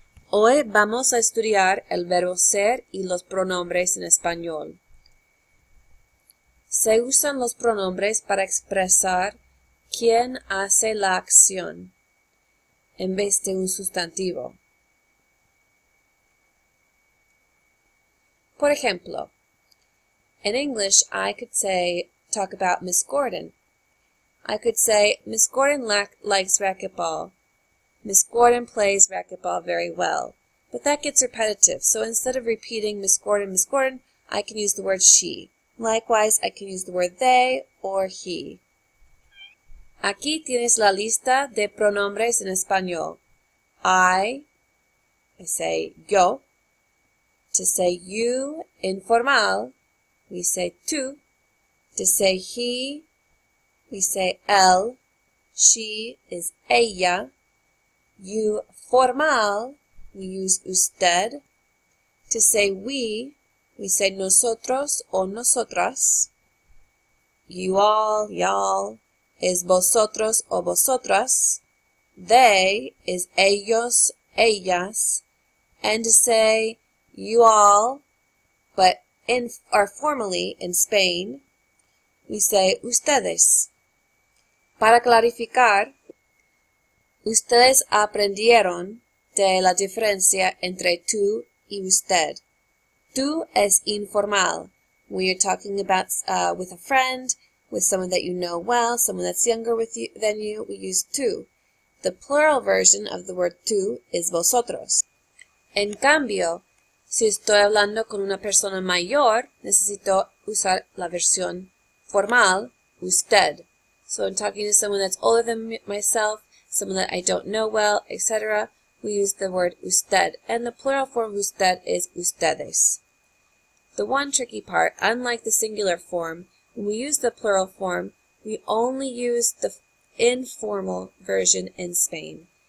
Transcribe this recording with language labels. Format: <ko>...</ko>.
<es>Hoy vamos a estudiar el verbo ser y los pronombres en español. Se usan los pronombres para expresar quién hace la acción en vez de un sustantivo. Por ejemplo,</es> <en>in English I could talk about Miss Gordon. I could say, Miss Gordon likes racquetball. Miss Gordon plays racquetball very well. But that gets repetitive, so instead of repeating Miss Gordon, I can use the word she. Likewise, I can use the word they or he.</en> <es>Aquí tienes la lista de pronombres en español.</es> <en>I say yo. To say you, informal, we say tú. To say he, we say él. She is ella. You, formal, we use usted. To say we say nosotros o nosotras. You all, y'all, is vosotros o vosotras. They is ellos, ellas. And to say you all, but formally in Spain, we say ustedes.</en> <es>Para clarificar, ustedes aprendieron de la diferencia entre tú y usted. Tú es informal.</es> <en>When you're talking about with a friend, with someone that you know well, someone that's younger than you, we use tú. The plural version of the word tú is vosotros.</en> <es>En cambio, si estoy hablando con una persona mayor, necesito usar la versión formal, usted.</es> <en>So I'm talking to someone that's older than myself, someone that I don't know well, etc., we use the word usted, and the plural form of usted is ustedes. The one tricky part, unlike the singular form, when we use the plural form, we only use the informal version in Spain.</en>